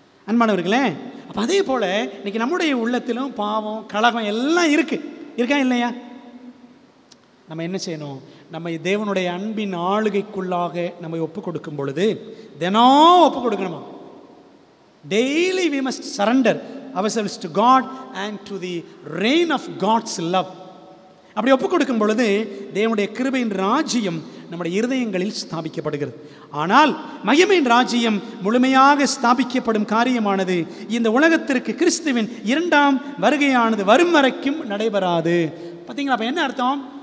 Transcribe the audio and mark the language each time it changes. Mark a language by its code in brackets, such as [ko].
[ta] அன்பானவர்களே, அப்போ அதே போல் இன்னைக்கு நம்முடைய உள்ளத்திலும் பாவம் கலகம் எல்லாம் இருக்கா இல்லையா? நம்ம என்ன செய்யணும்? நம்ம தேவனுடைய அன்பின் ஆளுகைக்குள்ளாக நம்ம ஒப்பு கொடுக்கும் பொழுது, தினம் ஒப்பு கொடுக்கணுமா? [en] Daily we must surrender ourselves to God and to the reign of God's love. [ta] அப்படி ஒப்பு கொடுக்கும் பொழுது தேவனுடைய கிருபையின் ராஜ்யம் நம்முடைய இருதயங்களில் ஸ்தாபிக்கப்படுகிறது. ஆனால் மகிமையின் ராஜ்யம் முழுமையாக ஸ்தாபிக்கப்படும் காரியமானது இந்த உலகத்திற்கு கிறிஸ்துவின் 2ஆம் வருகையானது வரும் வரைக்கும் நடைபெறாது. பார்த்தீங்களா? அப்போ என்ன அர்த்தம்?